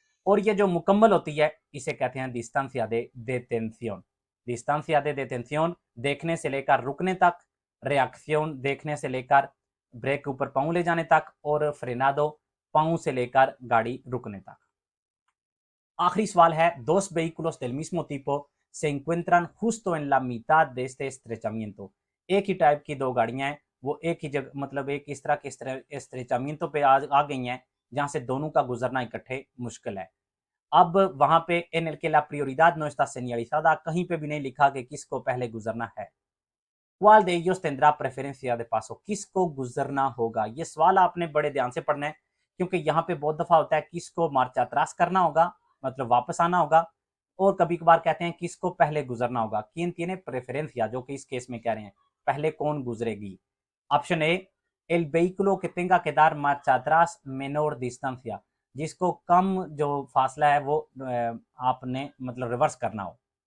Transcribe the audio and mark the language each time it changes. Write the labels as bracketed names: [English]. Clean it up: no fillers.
[Hindi] और ये जो मुकम्मल होती है इसे कहते हैं डिस्टेंसिया दे detención। डिस्टेंसिया दे detención देखने से लेकर रुकने तक, रिएक्शन देखने से लेकर ब्रेक के ऊपर पाँव ले जाने तक, और फ्रेनादो पाँव से लेकर गाड़ी रुकने तक। आखिरी सवाल है, [Spanish] dos vehículos del mismo tipo se encuentran justo en la mitad de este estrechamiento। [Hindi] एक ही टाइप की दो गाड़ियां हैं, वो एक ही जगह, मतलब एक इस तरह के estrechamiento पे आ गई हैं जहां से दोनों का गुजरना इकट्ठे मुश्किल है। अब वहां पे [Spanish] en el que la prioridad no está señalizada, [Hindi] कहीं पे भी नहीं लिखा कि किसको पहले गुजरना है। [Spanish] ¿Cuál de ellos tendrá preferencia de paso? [Hindi] किसको गुजरना होगा? ये सवाल आपने बड़े ध्यान से पढ़ना है, क्योंकि यहाँ पे बहुत दफा होता है किसको मार्चा त्रास करना होगा, मतलब वापस आना होगा, और कभी कभार कहते हैं किसको पहले गुजरना होगा। किन [Spanish] tiene preferencia, [Hindi] जो कि इस केस में कह रहे हैं पहले कौन गुजरेगी। Option A, [Spanish] el vehículo que tenga que dar marcha atrás menor distancia, [Hindi] जिसको कम जो फासला है वो आपने मतलब रिवर्स करना हो।